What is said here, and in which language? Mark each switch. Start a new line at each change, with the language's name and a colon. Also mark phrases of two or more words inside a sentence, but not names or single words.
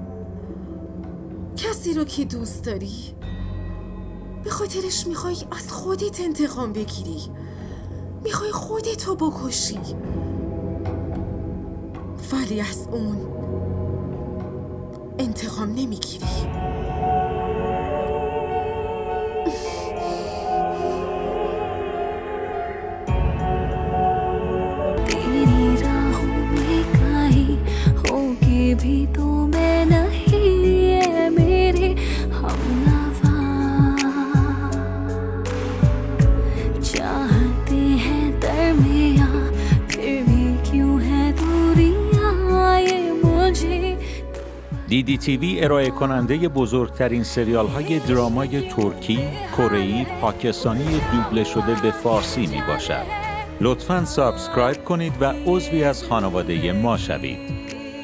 Persian: کسی رو که دوست داری به خاطرش میخوای از خودت انتقام بگیری، میخوای خودتو بکشی، ولی از اون انتقام نمیگیری.
Hindi: भी तो मैं नहीं है मेरे हमनवा, चाहते हैं दरमियां फिर भी क्यों है दूरियां ये मुझे.
Persian: DDTV ارائه کننده بزرگترین سریال های درامای ترکی، کره‌ای، پاکستانی دوبله شده به فارسی می باشد. لطفاً سابسکرایب کنید و عضوی از خانواده ما شوید.